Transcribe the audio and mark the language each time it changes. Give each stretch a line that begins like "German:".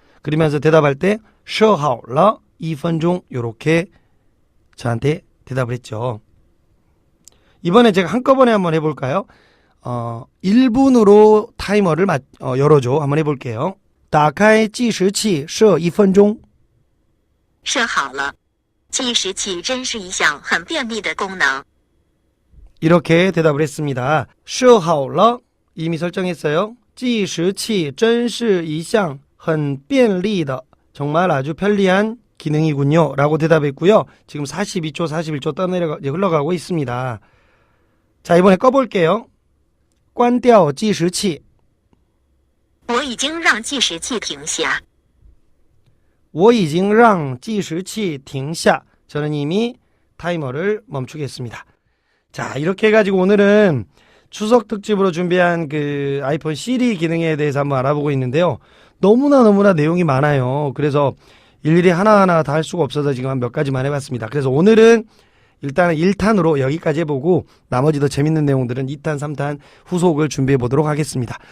Korean: 그러면서 대답할 때
Chinese: 设好了 2分钟
Korean: 요렇게 저한테 대답을 했죠. 이번에 제가 한꺼번에 한번 해볼까요? 1분으로 타이머를 열어줘. 한번 해볼게요.
Chinese: 打开计时器设1分钟设好了，计时器真是一项很便利的功能。
Korean: 이렇게 대답을 했습니다.
Chinese: 设好了
Korean: 이미 설정했어요.
Chinese: 计时器真是一项很便利的
Korean: 정말 아주 편리한 기능이군요 라고 대답했고요. 지금 42초 41초 흘러가고 있습니다. 자, 이번에 꺼볼게요.
Chinese: 关掉计时器我已经让计时器停下。我已经让计时器停下
Korean: 저는 이미 타이머를 멈추겠습니다. 자, 이렇게 해가지고 오늘은 추석 특집으로 준비한 그 아이폰 시리 기능에 대해서 한번 알아보고 있는데요. 너무나 내용이 많아요. 그래서 일일이 하나하나 다 할 수가 없어서 지금 한 몇 가지만 해봤습니다. 그래서 오늘은 일단은 1탄으로 여기까지 해보고 나머지 더 재밌는 내용들은 2탄, 3탄 후속을 준비해 보도록 하겠습니다.